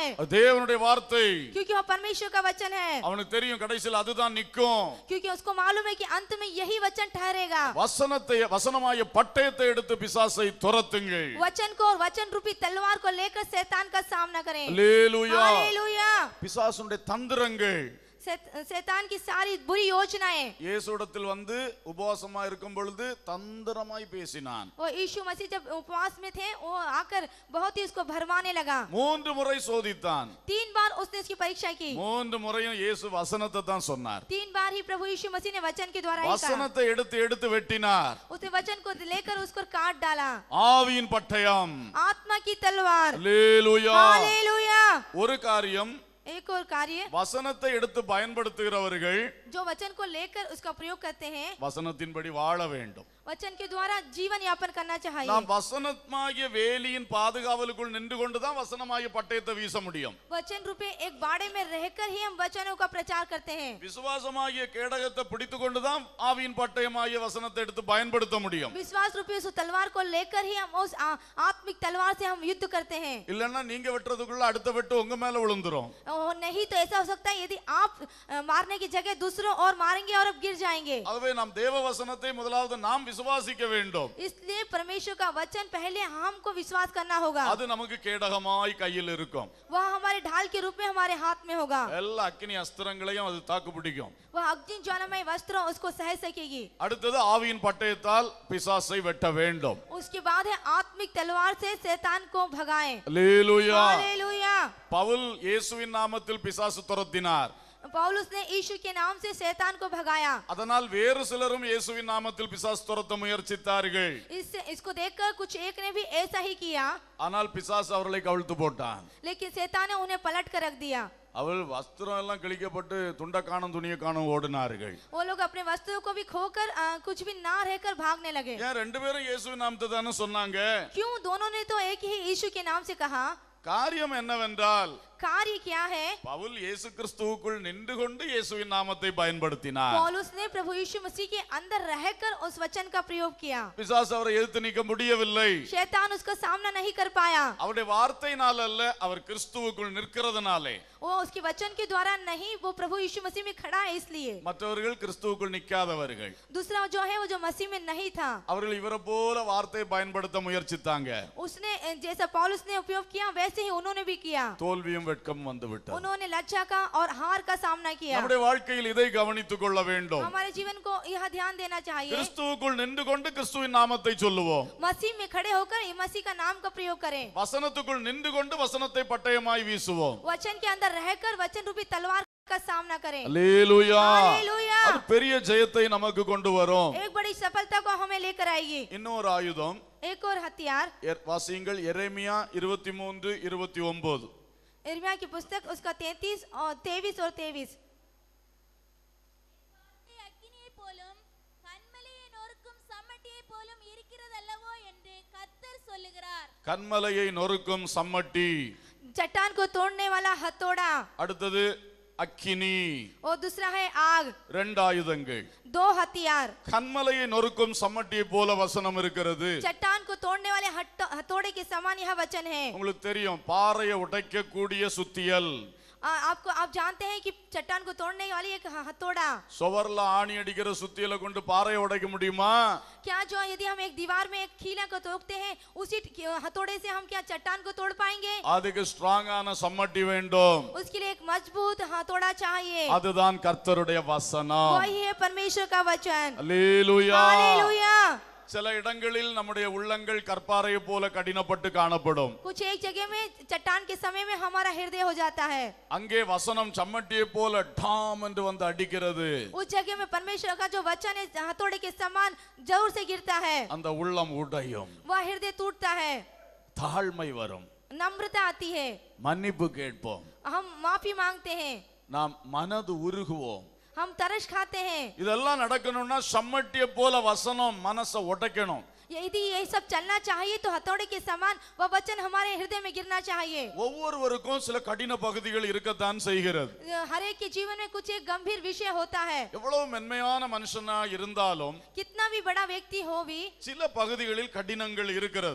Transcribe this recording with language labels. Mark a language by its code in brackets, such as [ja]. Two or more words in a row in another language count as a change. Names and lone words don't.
[ta] தேவனுடைய வார்த்தை [hi] क्योंकि वो परमेश्वर का वचन है. [ta] அவனுக்கு தெரியும் கடைசியில் அதுதான் நிக்கும். [hi] क्योंकि उसको मालूम है कि अंत में यही वचन ठहरेगा. [ta] வசனமாய பட்டயத்தை எடுத்து பிசாசை துரத்துங்கள். [hi] वचन को और वचन रूपी तलवार को लेकर शैतान का सामना करें. [ta] அல்லேலூயா. [hi] हालेलुया. [ta] பிசாசுடைய தந்திரங்கள் [hi] शैतान की सारी बुरी योजनाएं. [ta] இயேசுவிடத்தில் வந்து உபவாசமா இருக்கும் பொழுது தந்திரமாய் பேசினான். [hi] वो यीशु मसीह जब उपवास में थे वो आकर बहुत ही उसको भरमाने लगा. [ta] 3 முறை சோதித்தான். [hi] 3 बार उसने इसकी परीक्षा की. [ta] 3 முறையும் இயேசு வசனத்தை தான் சொன்னார். [hi] 3 बार ही प्रभु यीशु मसीह ने वचन के द्वारा ही कहा. [ta] வசனத்தை எடுத்து வெட்டினார். [hi] उसने वचन को लेकर उसको काट डाला. [ta] ஆவியின் பட்டயம். [hi] आत्मा की तलवार. [ta] அல்லேலூயா. [hi] हालेलुया. [ta] ஒரு காரியம் [hi] एक और कार्य [ta] வசனத்தை எடுத்து பயன்படுத்துகிறவர்கள் [hi] जो वचन को लेकर उसका प्रयोग करते हैं [ta] வசனத்தின்படி வாழ வேண்டும். [hi] वचन के द्वारा जीवन यापन करना चाहिए. [ta] நாம் வசனமாகிய வேலியின் பாதுகாவலுக்குள் நின்று கொண்டுதான் வசனமாகிய பட்டயத்தை வீச முடியும். [hi] वचन रूपे एक बाड़े में रहकर ही हम वचनों का प्रचार करते हैं. [ta] விசுவாசமாகிய கேடகத்தை பிடித்துக் கொண்டுதான் ஆவியின் பட்டயமாகிய வசனத்தை எடுத்து பயன்படுத்த முடியும். [hi] विश्वास रूपी उस तलवार को लेकर ही हम उस आत्मिक तलवार से हम युद्ध करते हैं. [ta] இல்லன்னா நீங்க வெட்டுறதுக்குள்ள அடுத்த வெட்டு உங்க மேல விழுந்துரும். [hi] नहीं तो ऐसा हो सकता है यदि आप मारने की जगह दूसरों और मारेंगे और अब गिर जाएंगे. [ta] ஆகவே நாம் தேவ வசனத்தை முதலாவது நாம் விசுவாசிக்க வேண்டும். [hi] इसलिए परमेश्वर का वचन पहले हमको विश्वास करना होगा. [ta] அது நமக்கு கேடகமாய் கையில் இருக்கும். [hi] वह हमारे ढाल के रूप में हमारे हाथ में होगा. [ta] எல்லா அக்கினி அஸ்திரங்களையும் அது தாக்கு பிடிக்கும். [hi] वह अग्नि ज्वालामय वस्त्र उसको सह सकेगी. [ta] அடுத்தது ஆவியின் பட்டயத்தால் பிசாசை வெட்ட வேண்டும். [hi] उसके बाद है आत्मिक तलवार से शैतान को भगाएं. [ta] அல்லேலூயா. [hi] हालेलुया. [ta] பவுல் இயேசுவின் நாமத்தில் பிசாசு துரத்தினார். [hi] पौलुस ने यीशु के नाम से शैतान को भगाया. [ta] அதனால் வேறு சிலரும் இயேசுவின் நாமத்தில் பிசாசு துரத்த முயற்சித்தார்கள். [hi] इसको देखकर कुछ एक ने भी ऐसा ही किया. [ta] ஆனால் பிசாசு அவர்களை கவிழ்த்து போட்டான். [hi] लेकिन शैतान ने उन्हें पलट कर रख दिया. [ta] அவள் வஸ்திரம் எல்லாம் கிழிக்கப்பட்டு துண்ட காணும் துணியை காணும் ஓடினார்கள். [hi] वो लोग अपने वस्त्रों को भी खोकर कुछ भी ना रहकर भागने लगे. [ta] ஏன் ரெண்டு பேரும் இயேசுவின் நாமத்தை தானே சொன்னாங்க? [hi] क्यों दोनों ने तो एक ही यीशु के नाम से कहा. [ta] காரியம் என்னவென்றால் [hi] कार्य क्या है? [ta] பவுல் இயேசு கிறிஸ்துவுக்குள் நின்று கொண்டு இயேசுவின் நாமத்தை பயன்படுத்தினார். [hi] पौलुस ने प्रभु यीशु मसीह के अंदर रहकर उस वचन का प्रयोग किया. [ta] பிசாசு அவரை எதிர்த்து நிற்க முடியவில்லை. [hi] शैतान उसका सामना नहीं कर पाया. [ta] அவருடைய வார்த்தையினால் அல்ல, அவர் கிறிஸ்துவுக்குள் நிற்கிறதுனாலே. [hi] वो उसके वचन के द्वारा नहीं, वो प्रभु यीशु मसीह में खड़ा है इसलिए. [ta] மற்றவர்கள் கிறிஸ்துவுக்குள் நிற்காதவர்கள். [hi] दूसरा जो है वो जो मसीह में नहीं था. [ta] அவர்கள் இவரை போல வார்த்தையை பயன்படுத்த முயற்சித்தாங்க. [hi] उसने जैसा पौलुस ने उपयोग किया वैसे ही उन्होंने भी किया. [ta] தோல்வியும் வெட்கம் வந்துவிட்டது. [hi] उन्होंने लज्जा का और हार का सामना किया. [ta] நம்முடைய வாழ்க்கையில் இதை கவனித்துக் கொள்ள வேண்டும். [hi] हमारे जीवन को यह ध्यान देना चाहिए. [ta] கிறிஸ்துவுக்குள் நின்று கொண்டு கிறிஸ்துவின் நாமத்தை சொல்லுவோம். [hi] मसीह में खड़े होकर मसीह का नाम का प्रयोग करें. [ta] வசனத்துக்குள் நின்று கொண்டு வசனத்தை பட்டயமாய் வீசுவோம். [hi] वचन के अंदर रहकर वचन रूपी तलवार का सामना करें. [ta] அல்லேலூயா. [hi] हालेलुया. [ta] அது பெரிய ஜெயத்தை நமக்கு கொண்டு வரும். [hi] एक बड़ी सफलता को हमें लेकर आएगी. [ta] இன்னொரு ஆயுதம் [hi] एक और हथियार [ta] வாசியுங்கள். எரேமியா 23:29. [hi] यिर्मयाह की पुस्तक उसका 33 और 23. [ta] அக்கினியை போலும் கன்மலையை நொறுக்கும் சம்மட்டியை போலும் இருக்கிறதல்லவோ என்று கர்த்தர் சொல்லுகிறார். கன்மலையை நொறுக்கும் சம்மட்டி. [hi] चट्टान को तोड़ने वाला हथौड़ा. [ta] அடுத்தது அக்கினி. [hi] और दूसरा है आग. [ta] ரெண்டு ஆயுதங்கள். [hi] 2 हथियार. [ta] கன்மலையை நொறுக்கும் சம்மட்டியை போல வசனம் இருக்கிறது. [hi] चट्टान को तोड़ने वाले हथौड़े के समान यह वचन है. [ta] உங்களுக்கு தெரியும், பாறையை உடைக்கக்கூடிய சுத்தியல். [hi] आप जानते हैं कि चट्टान को तोड़ने वाली एक हथौड़ा, [ta] சுவர்ல ஆணி அடிக்கிற சுத்தியில கொண்டு பாறையை உடைக்க முடியுமா? [hi] क्या जो यदि हम एक दीवार में एक कीला को तोड़ते हैं उसी हथौड़े से हम क्या चट्टान को तोड़ पाएंगे? [ta] அதுக்கு ஸ்ட்ராங்கான சம்மட்டி வேண்டும். [hi] उसके लिए एक मजबूत हथौड़ा चाहिए। [ta] அதுதான் கர்த்தருடைய வசனம். [hi] वही है परमेश्वर का वचन। [ta] அல்லேலூயா. [hi] हालेलुया। [ta] சில இடங்களில் நம்முடைய உள்ளங்கள் கற்பாறையை போல கடினப்பட்டு காணப்படும். [hi] कुछ एक जगह में चट्टान के समय में हमारा हृदय हो जाता है, [ta] அங்கே வசனம் சம்மட்டியை போல டாம் என்று வந்து அடிக்கிறது. [hi] उस जगह में परमेश्वर का जो वचन है हथौड़े के समान जोर से गिरता है, [ta] அந்த உள்ளம் உடையும், [hi] वह हृदय टूटता है, [ta] தாழ்மை வரும், [hi] नम्रता आती है, [ta] மன்னிப்பு கேட்போம், [hi] हम माफी मांगते हैं, [ta] நாம் மனது உருகுவோம். [hi] हम तरस खाते हैं। [ta] இதெல்லாம் நடக்கணும்னா சம்மட்டியை போல வசனம் மனசை உடைக்கணும். [hi] यदि ये सब चलना चाहिए तो हथौड़े के समान वह वचन हमारे हृदय में गिरना चाहिए। [ta] ஒவ்வொருவருக்கும் சில கடின பகுதிகள் இருக்கத்தான் செய்கிறது. [hi] हर एक के जीवन में कुछ एक गंभीर विषय होता है। [ta] எவ்வளவு மென்மையான மனுஷனா இருந்தாலும் [hi] कितना भी बड़ा व्यक्ति हो भी [ta] சில பகுதிகளில் கடினங்கள் இருக்கிறது.